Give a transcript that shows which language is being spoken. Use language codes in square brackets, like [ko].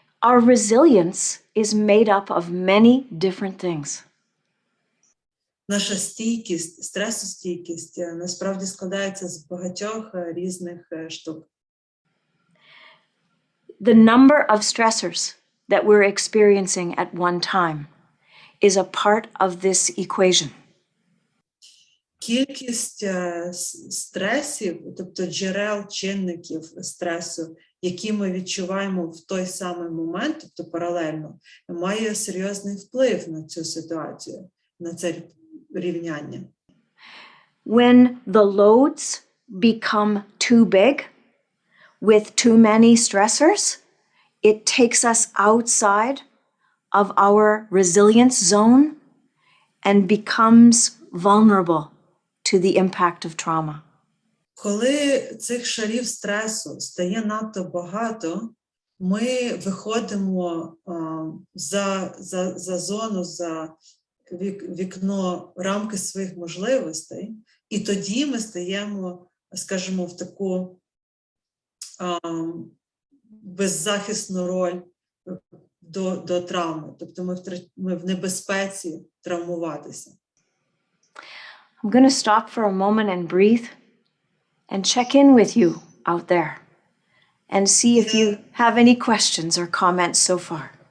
[en] Our resilience is made up of many different things. [uk] Наша стійкість, стресостійкість насправді складається з багатьох різних штук. [en] The number of stressors that we're experiencing at one time is a part of this equation. [uk] Кількість стресів, тобто джерел чинників стресу, які ми відчуваємо в той самий момент, тобто паралельно, має серйозний вплив на цю ситуацію, на це рівняння. [en] When the loads become too big with too many stressors, it takes us outside of our resilience zone and becomes vulnerable to the impact of trauma. [uk] Коли цих шарів стресу стає надто багато, ми виходимо за зону, за вікно, рамки своїх можливостей, І тоді ми стаємо, скажімо, в таку беззахисну роль до травми. Тобто ми в небезпеці травмуватися. [en] I'm going to stop for a moment and breathe and check in with you out there and see if you have any questions or comments so far.